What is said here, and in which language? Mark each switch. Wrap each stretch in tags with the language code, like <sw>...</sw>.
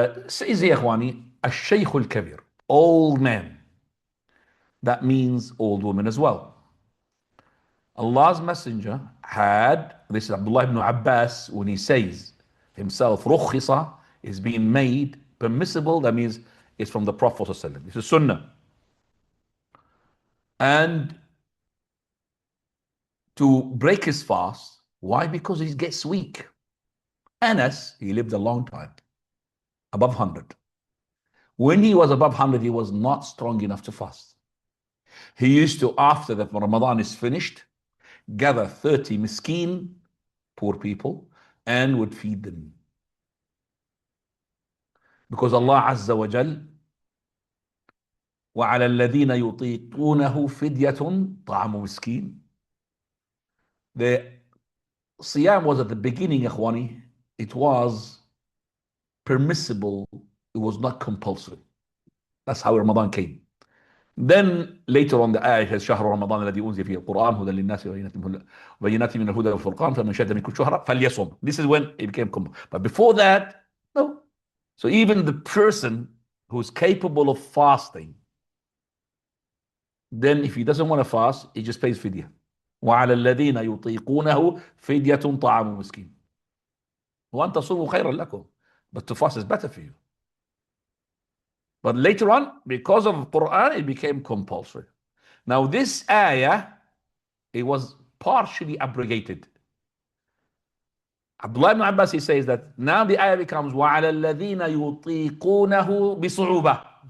<en>Says</en> <ar>يا إخواني, الشيخ الكبير,</ar> <en>old man. That means old woman as well. Allah's Messenger had, this is Abdullah ibn Abbas, when he says himself, rukhisa is being made permissible, that means it's from the Prophet ﷺ. This is Sunnah. And to break his fast, why? Because he gets weak. Anas, he lived a long time, above 100. When he was above 100, he was not strong enough to fast. He used to, after the Ramadan is finished, gather 30 miskeen, poor people, and would feed them. Because</en> <ar>Allah Azza wa Jal, وَعَلَى الَّذِينَ يُطِيقُونَهُ فِدْيَةٌ طَعَمُ مِسْكِينٍ.</ar> <en>The Siyam was at the beginning, Ikhwani, it was permissible, it was not compulsory. That's how Ramadan came. Then later on the ayah has</en> <ar>شهر رمضان الذي أنزل فيه القرآن هدى للناس وبينات من الهدى والفرقان فمن شهد منكم الشهر فليصم.</ar> <en>This is when it became compulsory. But before that, no. So even the person who's capable of fasting, then if he doesn't want to fast, he just pays fidya.</en> <ar>وعلى الذين يطيقونه فدية طعام مسكين. وأن تصوموا خيرا لكم.</ar> <en>But to fast is better for you. But later on, because of Quran, it became compulsory. Now this ayah, it was partially abrogated. Abdullah ibn Abbas, he says that now the ayah becomes</en> <ar>وَعَلَى الَّذِينَ يُطِيقُونَهُ بِصُعُوبَةٍ.</ar>